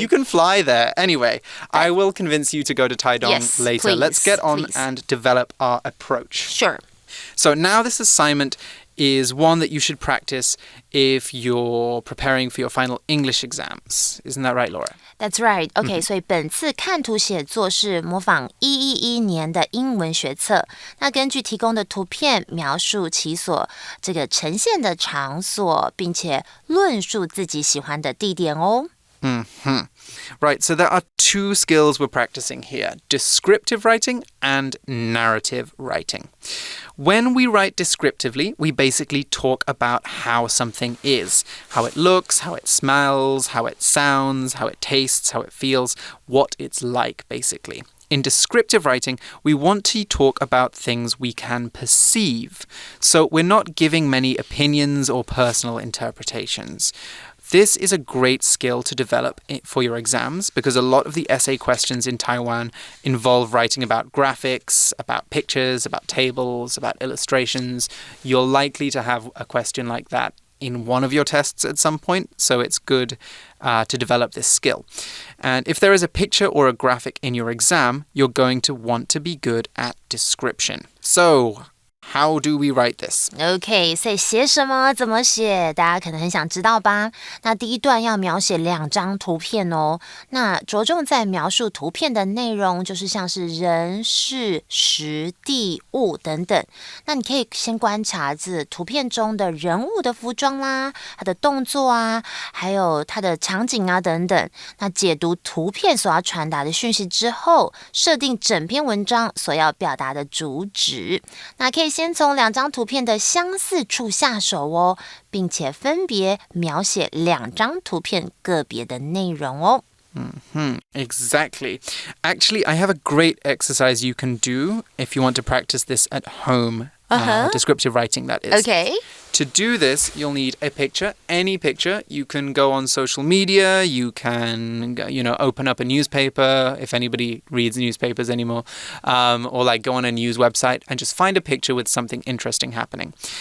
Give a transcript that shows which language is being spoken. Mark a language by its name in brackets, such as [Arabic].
[English] You can fly there. Anyway, I will convince you to go to Taidong later. Please, Let's get on and develop our approach. Sure. So now this assignment is one that you should practice if you're preparing for your final English exams. Isn't that right, Laura? That's right. [Chinese] OK, 所以本次看图写作是模仿111年的英文学测。那根据提供的图片描述其所这个呈现的场所，并且论述自己喜欢的地点哦。 [English] Right, so there are 2 skills we're practicing here, descriptive writing and narrative writing. When we write descriptively, we basically talk about how something is, how it looks, how it smells, how it sounds, how it tastes, how it feels, what it's like, basically. In descriptive writing, we want to talk about things we can perceive. So we're not giving many opinions or personal interpretations. This is a great skill to develop for your exams because a lot of the essay questions in Taiwan involve writing about graphics, about pictures, about tables, about illustrations. You're likely to have a question like that in one of your tests at some point, so it's good to develop this skill. And if there is a picture or a graphic in your exam, you're going to want to be good at description. So, how do we write this? [Chinese] OK, 所以写什么怎么写大家可能很想知道吧。那第一段要描写2张图片哦。那着重在描述图片的内容，就是像是人、事、时、地、物等等。那你可以先观察这图片中的人物的服装啦，他的动作啊，还有他的场景啊等等。那解读图片所要传达的讯息之后，设定整篇文章所要表达的主旨。那可以先从2张图片的相似处下手哦，并且分别描写2张图片个别的内容哦。 [English] Exactly. Actually, I have a great exercise you can do if you want to practice this at home. Descriptive writing, that is. Okay. To do this, you'll need a picture, any picture. You can go on social media. You can, open up a newspaper, if anybody reads newspapers anymore, or like go on a news website and just find a picture with something interesting happening.